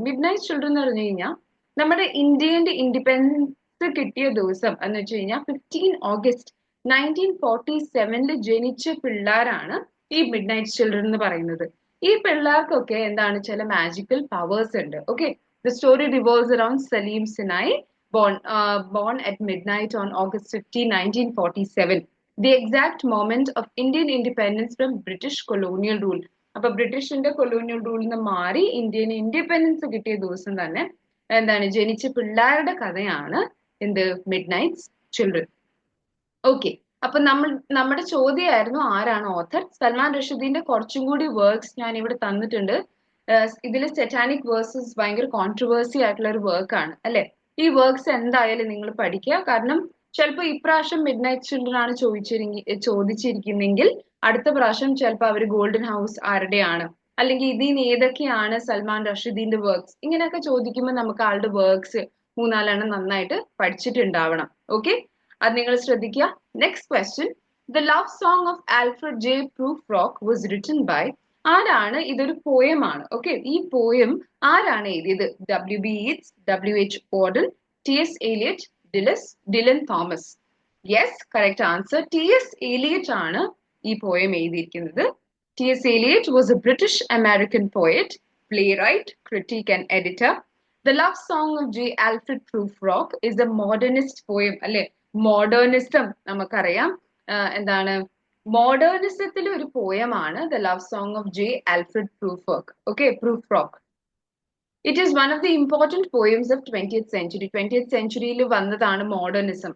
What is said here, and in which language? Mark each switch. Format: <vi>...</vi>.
<ml>Mid night children എന്ന് പറഞ്ഞു കഴിഞ്ഞാൽ നമ്മുടെ ഇന്ത്യന്റെ ഇൻഡിപെൻഡൻസ് കിട്ടിയ ദിവസം എന്ന് വെച്ച് കഴിഞ്ഞാൽ 15 ഓഗസ്റ്റ് 1947 ജനിച്ച പിള്ളേരാണ് ഈ മിഡ് നൈറ്റ് ചിൽഡ്രൻ എന്ന് പറയുന്നത്. ഈ പിള്ളേർക്കൊക്കെ എന്താണ് ചില മാജിക്കൽ പവേഴ്സ് ഉണ്ട്.</ml> <en>Okay, the story revolves around Saleem Sinai, born at midnight on August 15, 1947, the exact moment of Indian independence from British colonial rule.</en> <ml>അപ്പൊ ബ്രിട്ടീഷിന്റെ കൊളോണിയൽ റൂളിൽ നിന്ന് മാറി ഇന്ത്യന് ഇൻഡിപെൻഡൻസ് കിട്ടിയ ദിവസം തന്നെ എന്താണ് ജനിച്ച പിള്ളേരുടെ കഥയാണ് എന്ത് മിഡ് നൈറ്റ് ചിൽഡ്രൻ. ഓക്കെ, അപ്പൊ നമ്മുടെ ചോദ്യമായിരുന്നു ആരാണ് ഓഥർ. സൽമാൻ റഷീദിന്റെ കുറച്ചും കൂടി വർക്ക്സ് ഞാൻ ഇവിടെ തന്നിട്ടുണ്ട്. ഇതിൽ സെറ്റാനിക് വേഴ്സസ് ഭയങ്കര കോൺട്രവേഴ്സി ആയിട്ടുള്ള ഒരു വർക്കാണ് അല്ലെ. ഈ വർക്ക്സ് എന്തായാലും നിങ്ങൾ പഠിക്കുക. കാരണം ചിലപ്പോൾ ഇപ്രാവശ്യം മിഡ് നൈറ്റ് ചിൽഡ്രൻ ആണ് ചോദിച്ചിരിക്കുന്നെങ്കിൽ അടുത്ത പ്രാവശ്യം ചിലപ്പോൾ അവർ ഗോൾഡൻ ഹൗസ് ആരുടെയാണ്, അല്ലെങ്കിൽ ഇതിന് ഏതൊക്കെയാണ് സൽമാൻ റഷീദിന്റെ വർക്ക്സ്, ഇങ്ങനെയൊക്കെ ചോദിക്കുമ്പോൾ നമുക്ക് ആളുടെ വർക്ക്സ് മൂന്നാലെണ്ണം നന്നായിട്ട് പഠിച്ചിട്ടുണ്ടാവണം. ഓക്കെ, അത് നിങ്ങൾ ശ്രദ്ധിക്കുക.</ml> <en>Next question, the love song of Alfred J Prufrock was written by.</en> <ml>ആരാണ്, ഇതൊരു പോയമാണ്. ഓക്കെ, ഈ പോയം ആരാണ് എഴുതിയത്? WB Yeats, WH Auden, TS Eliot, Dylan Thomas. Yes, correct answer TS Eliot ആണ് ഈ പോയം എഴുതിയിരിക്കുന്നത്.</ml> <en>TS Eliot was a British American poet, playwright, critic and editor. The Love Song of J. Alfred Prufrock is a modernist poem അല്ലെ.</en> <ml>Modernism നമുക്കറിയാം എന്താണ്, മോഡേണിസത്തിലെ ഒരു പോയമാണ് the love song of J Alfred പ്രൂഫ്രോക്ക്. Okay, പ്രൂഫ്രോക്ക്.</ml> <en>It is one of the important poems of 20th century.</en> <ml>20th centuryയിൽ വന്നതാണ് modernism.</ml>